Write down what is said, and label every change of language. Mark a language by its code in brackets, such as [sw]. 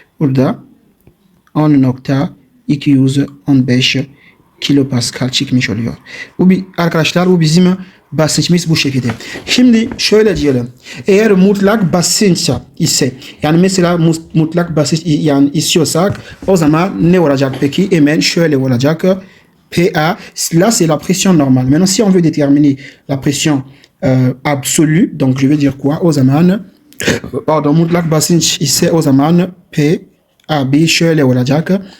[tr] Burada 10.215 kilopascal çıkmış oluyor. Bu arkadaşlar bu bizim basınçımız bu şekilde. Şimdi şöyle diyelim. Eğer mutlak basınç ise yani mesela mutlak basınç yani istiyorsak o zaman ne olacak peki? Hemen şöyle olacak. [fr] PA, là c'est la pression normale. Maintenant si on veut déterminer la pression absolue, donc je vais dire quoi? [tr] O zaman pardon mutlak basınç ise o zaman P AB şöyle olacak.